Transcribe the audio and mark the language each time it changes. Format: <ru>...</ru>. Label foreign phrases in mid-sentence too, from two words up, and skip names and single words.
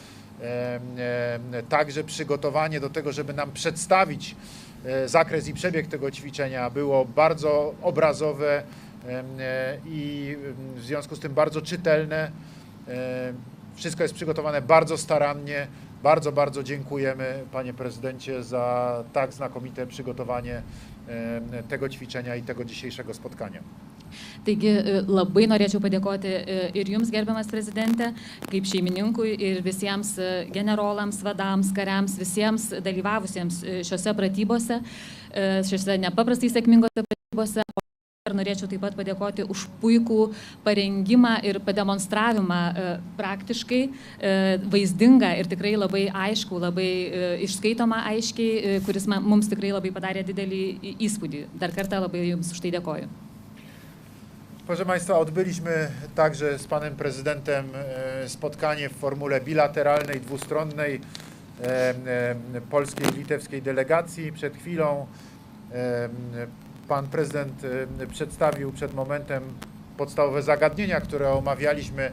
<pl>Także przygotowanie do tego, żeby nam przedstawić zakres i przebieg tego ćwiczenia było bardzo obrazowe i w związku z tym bardzo czytelne. Wszystko jest przygotowane bardzo starannie. Bardzo, bardzo dziękujemy, panie prezydencie, za tak znakomite przygotowanie tego ćwiczenia i tego dzisiejszego spotkania.</pl> <lt>Taigi labai norėčiau padėkoti ir jums, gerbiamas prezidente, kaip šeimininkui ir visiems generolams, vadams, kariams, visiems dalyvavusiems šiose pratybose, šiose nepaprastai sėkmingose pratybose. Ir norėčiau taip pat padėkoti už puikų parengimą ir pademonstravimą praktiškai, vaizdingą ir tikrai labai aišku, labai išskaitomą aiškiai, kuris mums tikrai labai padarė didelį įspūdį. Dar kartą labai Jums už tai dėkoju.</lt> <pl>Proszę Państwa, odbyliśmy także z Panem Prezydentem spotkanie w formule bilateralnej, dwustronnej polskiej i litewskiej delegacji. Przed chwilą Pan Prezydent przedstawił przed momentem podstawowe zagadnienia, które omawialiśmy.</pl>